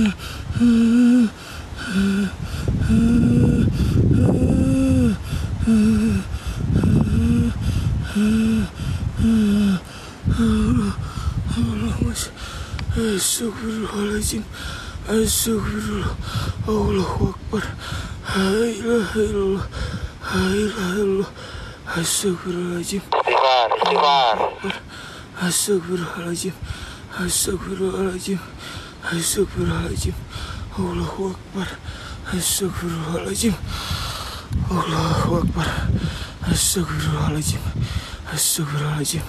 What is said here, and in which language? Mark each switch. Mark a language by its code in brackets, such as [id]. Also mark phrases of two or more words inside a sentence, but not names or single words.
[ar] أستغفر الله العظيم. أستغفر الله. الله أكبر. لا إله إلا الله. لا إله إلا الله. أستغفر الله العظيم. Istighfar. أستغفر الله العظيم. أستغفر الله العظيم. أستغفر الله العظيم. الله أكبر. أستغفر الله العظيم. الله أكبر. أستغفر الله العظيم. أستغفر الله العظيم.